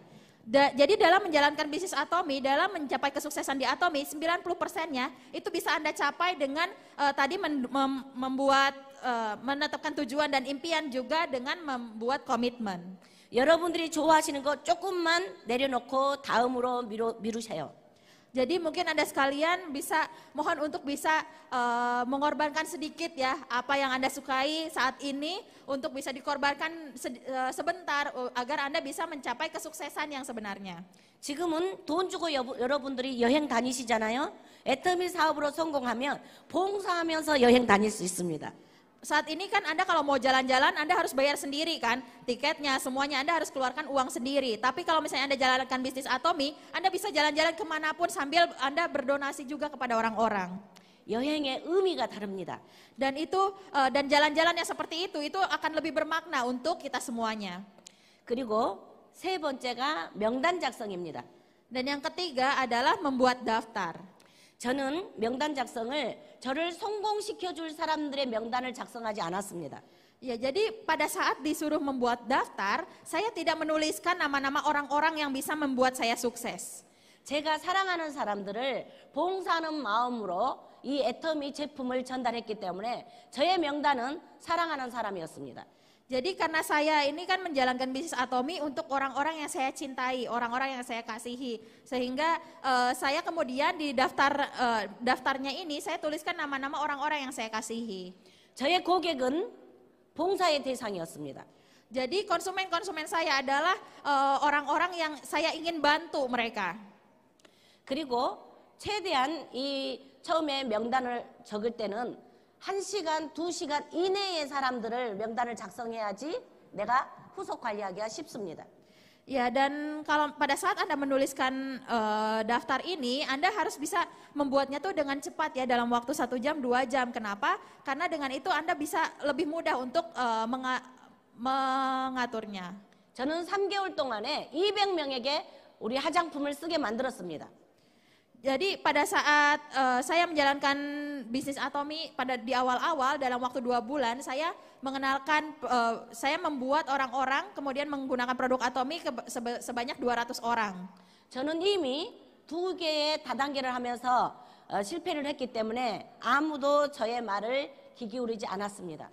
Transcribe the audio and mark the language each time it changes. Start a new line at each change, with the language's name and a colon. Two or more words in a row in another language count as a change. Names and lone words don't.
Indonesian: Jadi dalam menjalankan bisnis Atomi, dalam mencapai kesuksesan di Atomi, 90%-nya itu bisa Anda capai dengan tadi menetapkan tujuan dan impian juga dengan membuat komitmen.
Korean: 여러분들이 좋아하시는 거 조금만 내려놓고 다음으로 미루세요.
Indonesian: Jadi mungkin Anda sekalian bisa mohon untuk bisa mengorbankan sedikit ya apa yang Anda sukai saat ini untuk bisa dikorbankan sebentar agar Anda bisa mencapai kesuksesan yang sebenarnya.
Korean: 지금은 돈 주고 여러분들이 여행 다니시잖아요. 애터미 사업으로 성공하면 봉사하면서 여행 다닐 수 있습니다.
Indonesian: Saat ini kan Anda kalau mau jalan-jalan Anda harus bayar sendiri kan, tiketnya semuanya Anda harus keluarkan uang sendiri. Tapi kalau misalnya Anda jalankan bisnis Atomi, Anda bisa jalan-jalan kemanapun sambil Anda berdonasi juga kepada orang-orang.
Korean: 여행의 의미가 다릅니다.
Indonesian: Dan jalan-jalan yang seperti itu akan lebih bermakna untuk kita semuanya.
Korean: 그리고 세 번째가 명단 작성입니다.
Indonesian: Dan yang ketiga adalah membuat daftar.
Korean: 저는 명단 작성을 저를 성공시켜 줄 사람들의 명단을 작성하지 않았습니다.
Indonesian: Ya, jadi pada saat disuruh membuat daftar, saya tidak menuliskan nama-nama orang-orang yang bisa membuat saya sukses.
Korean: 제가 사랑하는 사람들을 봉사하는 마음으로 이 애터미 제품을 전달했기 때문에 저의 명단은 사랑하는 사람이었습니다.
Indonesian: Jadi karena saya ini kan menjalankan bisnis Atomi untuk orang-orang yang saya cintai, orang-orang yang saya kasihi. Sehingga saya kemudian di daftarnya ini saya tuliskan nama-nama orang-orang yang saya kasihi.
Korean: 저의 고객은 봉사의 대상이었습니다.
Indonesian: Jadi konsumen-konsumen saya adalah orang-orang yang saya ingin bantu mereka.
Korean: 그리고 최대한 이 처음에 명단을 적을 때는 1시간, 2시간 이내의 사람들을 명단을 작성해야지 내가 후속 관리하기가 쉽습니다.
Indonesian: Ya, dan kalau pada saat Anda menuliskan daftar ini, Anda harus bisa membuatnya tuh dengan cepat ya, dalam waktu 1 jam, 2 jam. Kenapa? Karena dengan itu Anda bisa lebih mudah untuk mengaturnya.
Korean: 저는 3개월 동안에 200명에게 우리 화장품을 쓰게 만들었습니다.
Indonesian: Jadi pada saat saya menjalankan bisnis Atomi di awal-awal dalam waktu 2 bulan saya mengenalkan, saya membuat orang-orang kemudian menggunakan produk Atomi sebanyak 200 orang.
Korean: 저는 이미 2개의 다단계를 하면서 실패를 했기 때문에 아무도 저의 말을 귀 기울이지 않았습니다.